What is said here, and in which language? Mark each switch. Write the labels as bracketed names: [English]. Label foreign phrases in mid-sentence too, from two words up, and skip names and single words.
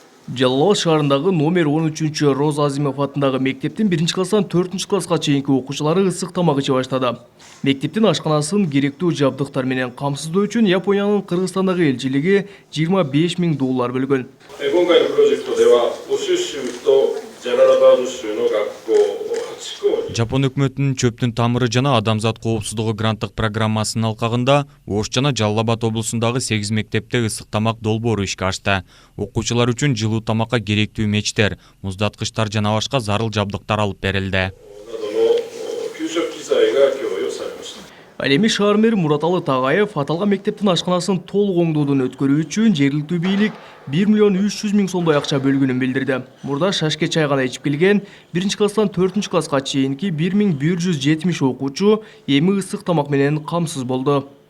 [Kyrgyz] Жалал Абад шаарындагы номер 13 Роза Азимов атындагы мектептин 1-класстан 4-класска чейинки окуучулары ысык тамак иче баштады. Мектептин ашканасын керектүү жабдыктар менен камсыздоо үчүн Япониянын Кыргызстандагы элчилиги $25,000 бөлгөн. [Japanese] 今回のプロジェクトでは、オシュ州とジャララバード州の学校8校に [Kyrgyz] Жапон өкмөтүнүн чөптүн тамыры жана адамзат коопсуздугу гранттык программасынын алкагында Ош жана Жалал Абад облусундагы 8 мектепте ысык тамак долбоору ишке ашты. Окуучулар үчүн жылуу тамакка керектүү мечтер, муздаткычтар жана башка зарыл жабдыктар алып берилди. [Japanese] などの給食機材が供与されました。 [Kyrgyz] Ал эми шаар мэри Мураталы Тагаев аталган мектептин ашканасын толук оңдоодон өткөрүү үчүн жергиликтүү бийлик 1,3 миллион сомдой акча бөлгөнүн билдирди. Мурда шашке чай гана ичип келген 1-класстан 4-класска чейинки 1170 окуучу эми ысык тамак менен камсыз болду.